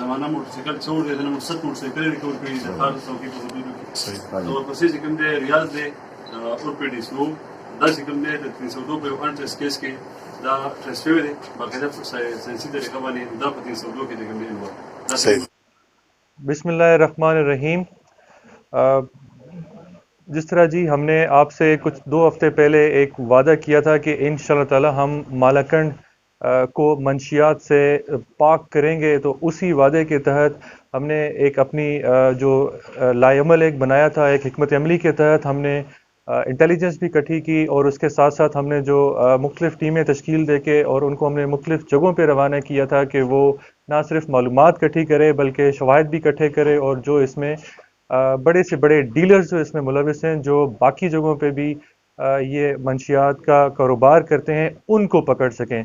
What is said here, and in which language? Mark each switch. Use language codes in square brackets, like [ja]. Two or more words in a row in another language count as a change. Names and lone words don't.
[ps] موټرسایکل څور دی دنه 60 موټرسایکل ریکور کړي د کار څوکۍ په حدودو کې نو ورپسې چې کوم دی ریاض دی اورپیډیسو دا چې کوم دی د 302 په یو انټرس کیس کې دا ټرانسفر دی باقاعده ساينسي طریقه باندې دا په 302 کې د کوم دی صحیح. [ar] بسم اللہ الرحمن الرحیم. [ur] جس طرح جی ہم نے آپ سے کچھ 2 ہفتے پہلے ایک وعدہ کیا تھا کہ [ar] إن شاء الله تعالى [ur] ہم ملاکنڈ کو منشیات سے پاک کریں گے، تو اسی وعدے کے تحت ہم نے ایک اپنی جو لائحہ عمل ایک بنایا تھا، ایک حکمت عملی کے تحت ہم نے انٹیلیجنس بھی اکٹھی کی اور اس کے ساتھ ساتھ ہم نے جو مختلف ٹیمیں تشکیل دے کے اور ان کو ہم نے مختلف جگہوں پہ روانہ کیا تھا کہ وہ نہ صرف معلومات اکٹھی کرے بلکہ شواہد بھی اکٹھے کرے اور جو اس میں بڑے سے بڑے ڈیلرز جو اس میں ملوث ہیں، جو باقی جگہوں پہ بھی یہ منشیات کا کاروبار کرتے ہیں، ان کو پکڑ سکیں.